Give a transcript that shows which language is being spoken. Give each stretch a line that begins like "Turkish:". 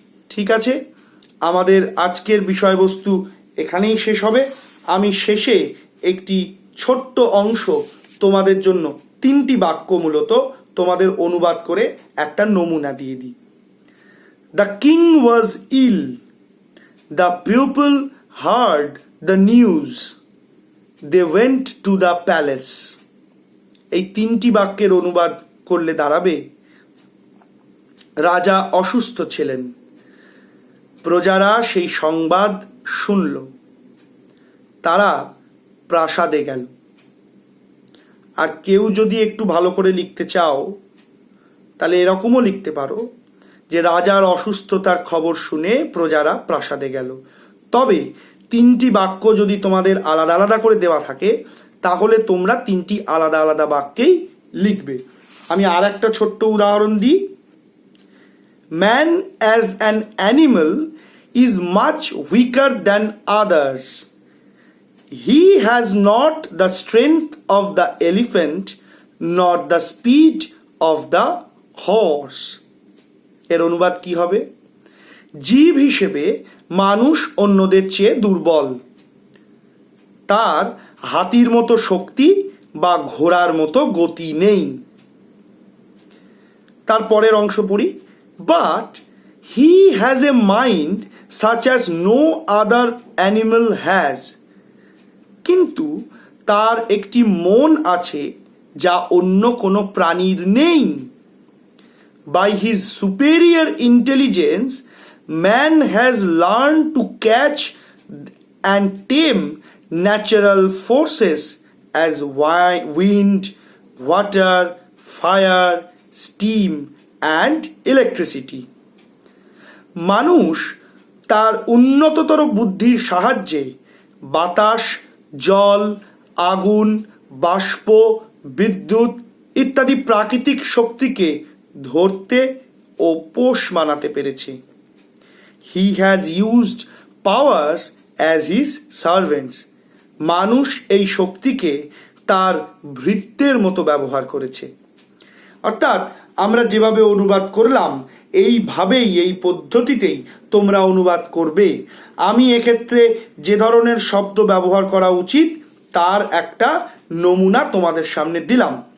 Bangla: ঠিক আছে, আমাদের আজকের বিষয়বস্তু এখানেই শেষ হবে। আমি শেষে একটি ছোট্ট অংশ তোমাদের জন্য 3টি বাক্য মূলত তোমাদের অনুবাদ করে একটা নমুনা দিয়ে দিই।
English: The king was ill. The people heard the news. They went to the palace.
Bangla: এই 3টি বাক্যের অনুবাদ করলে দাঁড়াবে, রাজা অসুস্থ ছিলেন, প্রজারা সেই সংবাদ শুনল, তারা প্রাসাদে গেল। আর কেউ যদি একটু ভালো করে লিখতে চাও তাহলে এরকমও লিখতে পারো যে রাজার অসুস্থতার খবর শুনে প্রজারা প্রাসাদে গেল। তবে 3টি বাক্য যদি তোমাদের আলাদা আলাদা করে দেওয়া থাকে তাহলে তোমরা 3টি আলাদা আলাদা বাক্যেই লিখবে। আমি আর একটা ছোট্ট উদাহরণ দিই।
English: Man as an animal is much weaker than others. He has not the strength of the elephant nor the speed of the horse.
Bangla: এর অনুবাদ কি হবে? জীব হিসেবে মানুষ অন্যদের চেয়ে দুর্বল, তার হাতির মতো শক্তি বা ঘোড়ার মতো গতি নেই। তারপরের অংশ পড়ি।
English: But he has a mind such as no other animal has.
Bangla: কিন্তু তার একটি মন আছে যা অন্য কোনো প্রাণীর নেই।
English: by his superior intelligence, man has learned to catch and tame natural forces as wind, water, fire, steam, and electricity.
Bangla: মানুষ তার উন্নততর বুদ্ধির সাহায্যে বাতাস, জল, আগুন, বাষ্প, বিদ্যুৎ ইত্যাদি প্রাকৃতিক শক্তিকে ধরতে ও পোষ মানাতে পেরেছে।
English: He has used powers as his servants.
Bangla: মানুষ এই শক্তিকে তার ভৃত্যের মতো ব্যবহার করেছে। অর্থাৎ আমরা যেভাবে অনুবাদ করলাম এইভাবেই, এই পদ্ধতিতেই তোমরা অনুবাদ করবে। আমি এক্ষেত্রে যে ধরনের শব্দ ব্যবহার করা উচিত তার একটা নমুনা তোমাদের সামনে দিলাম।